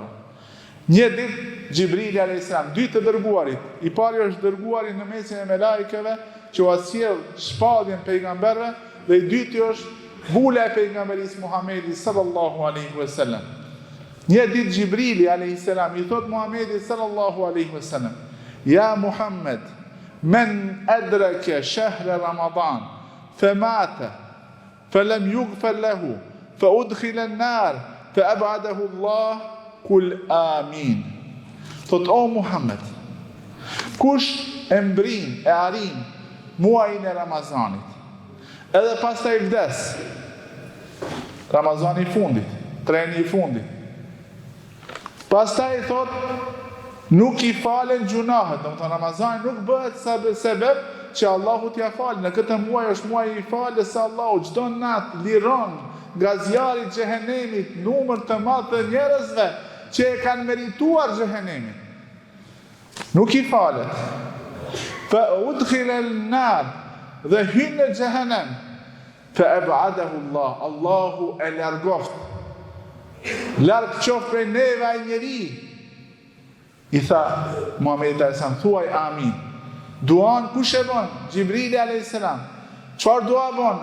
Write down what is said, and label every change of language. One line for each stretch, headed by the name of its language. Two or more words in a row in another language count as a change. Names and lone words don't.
Albanian: Një ditë Gjibrili a.s. dy të dërguarit, i pari është dërguari në mesin e melajkeve që u sjell shpadjen pejgamberëve dhe i dyti është bula e pejgamberisë Muhamedi
Arabic: صلى الله عليه وسلم.
Albanian: Një ditë Gjibrili a.s. i thot Muhamedi
Arabic: صلى الله عليه وسلم: "يا محمد من أدرك شهر رمضان فمات فلم يغفر له فأدخل النار فأبعده الله قل آمين."
Albanian: Thot o Muhammed, kush e mbrin, e arin muajin e Ramazanit, edhe pastaj i vdes, Ramazani i fundit, treni i fundit, pastaj thot nuk i falen gjunahet, do të thonë Ramazani nuk bëhet sebeb që Allahu t'ia falë. Në këtë muaj është muaj i falës së Allahut, çdo natë liron nga zjarri i xhehenemit numër të madh të njerëzve që e kanë merituar xhehenemin. Nuk i falet.
Arabic: فأدخل النار,
Albanian: dhe hyn në xhehenem.
Arabic: فأبعده الله,
Albanian: Allahu e largoft. Larg qoft prej neve ai njeri. I tha Muhamedi a.s. thuaj amin. Duan kush e bën? Gjibrili a.s. Çfarë dua bën?